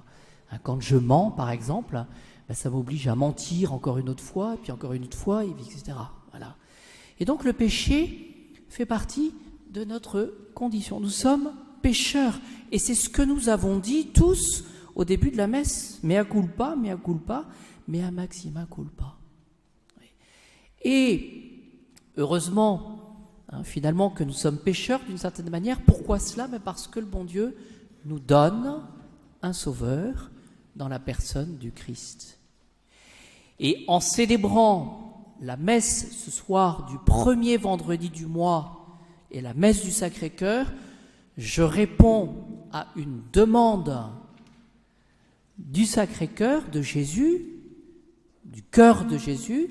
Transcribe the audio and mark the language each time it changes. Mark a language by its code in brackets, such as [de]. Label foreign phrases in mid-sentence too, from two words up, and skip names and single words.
[fr] Quand je mens, par exemple, ça m'oblige à mentir encore une autre fois, et puis encore une autre fois, etc. Voilà. Et donc, le péché fait partie de notre condition. Nous sommes pécheurs. Et c'est ce que nous avons dit tous au début de la messe. [la] Mea culpa, mea maxima culpa. [fr] Et heureusement, finalement, que nous sommes pécheurs d'une certaine manière. Pourquoi cela? Parce que le bon Dieu nous donne un sauveur dans la personne du Christ. Et en célébrant la messe ce soir du premier vendredi du mois et la messe du Sacré-Cœur, je réponds à une demande du Sacré-Cœur, de Jésus, du cœur de Jésus.